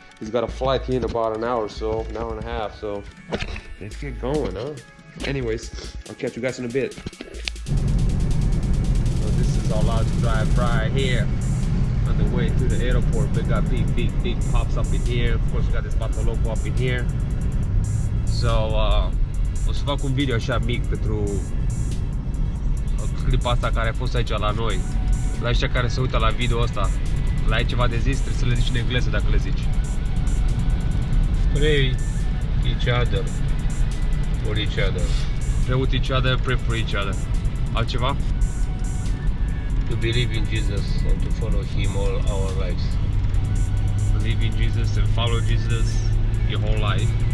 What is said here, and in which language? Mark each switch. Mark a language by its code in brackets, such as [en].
[en] He's got a flight here in about an hour or so, an hour and a half, so let's get going, huh? Anyways, I'll catch you guys in a bit. So this is all out drive right here on the way to the airport. We got big pops up in here. Of course, we got this Patoloco up in here. [ro] So, o să fac un video așa mic pentru clipa asta care a fost aici la noi. La ăștia care se uită la video ăsta, la ai ceva de zis, trebuie să le zici în engleză dacă le zici. [en] Pray each other for each other. Pray with each other, pray for each other. [ro] Altceva? [en] To believe in Jesus and to follow him all our lives. Believe in Jesus and follow Jesus your whole life.